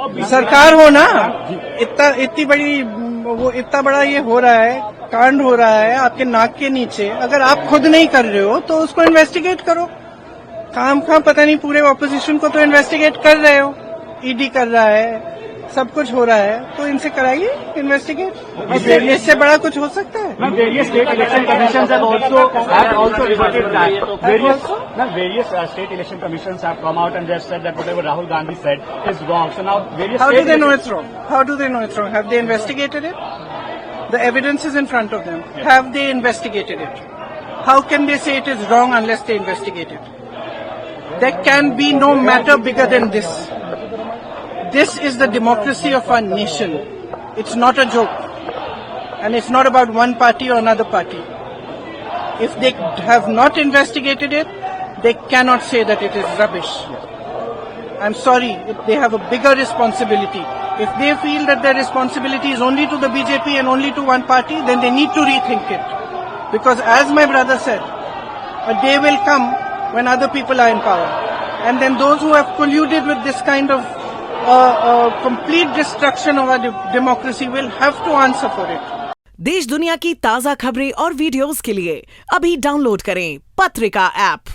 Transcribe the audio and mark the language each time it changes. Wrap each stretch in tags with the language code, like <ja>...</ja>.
<hi>सरकार हो ना, इतनी बड़ी वो इतना बड़ा ये हो रहा है, कांड हो रहा है आपके नाक के नीचे। अगर आप खुद नहीं कर रहे हो तो उसको इन्वेस्टिगेट करो। काम पता नहीं, पूरे ऑपोजिशन को तो इन्वेस्टिगेट कर रहे हो, ईडी कर रहा है, सब कुछ हो रहा है, तो इनसे कराइए इन्वेस्टिगेट। इससे बड़ा कुछ हो सकता है?</hi> <en>Various state election commissions have also reverted that. Various state election commissions have come out and they have said that whatever Rahul Gandhi said is wrong. So now various. How do they know it's wrong? How do they know it's wrong? Have they investigated it? The evidence is in front of them. Yes. Have they investigated it? How can they say it is wrong unless they investigate it? There can be no matter bigger than this. This is the democracy of our nation. It's not a joke. And it's not about one party or another party. If they have not investigated it, they cannot say that it is rubbish. I'm sorry, if they have a bigger responsibility. If they feel that their responsibility is only to the BJP and only to one party, then they need to rethink it. Because as my brother said, a day will come when other people are in power. And then those who have colluded with this kind of complete destruction of our democracy will have to answer for it.</en> <hi>देश दुनिया की ताज़ा खबरें और videos के लिए अभी download करें पत्रिका ऐप।</hi>